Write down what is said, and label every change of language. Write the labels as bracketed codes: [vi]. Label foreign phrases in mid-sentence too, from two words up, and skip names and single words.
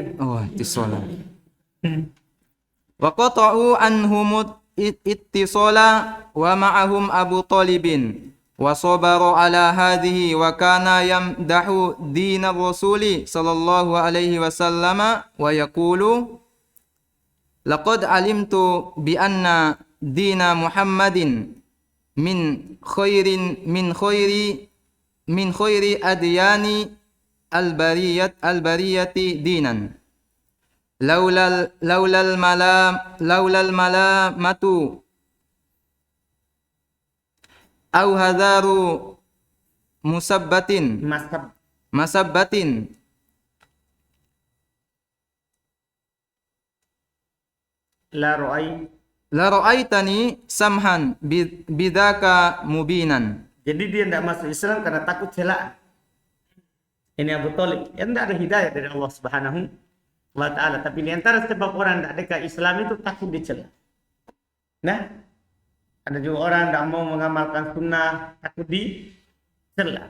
[ar] اتصلوا وقطعوا عنهم الاتصال ومعهم أبو طالب وصبروا على هذه وكان يمدح دين الرسول صلى الله عليه وسلم ويقول لقد علمت بأن دين محمد من خير أديان البرية دينا لولا الملامة أو حذار مسبة لرأيتني سمحا بذاك مبينا. [id] Jadi dia tidak masuk Islam karena takut celaan. Ini Abu Thalib. Ya, tidak ada hidayah dari Allah [ar] سبحانه وتعالى. [id] Tapi di antara sebab orang tidak dekat Islam itu takut dicela. Nah, ada juga orang tidak mau mengamalkan sunnah takut dicela.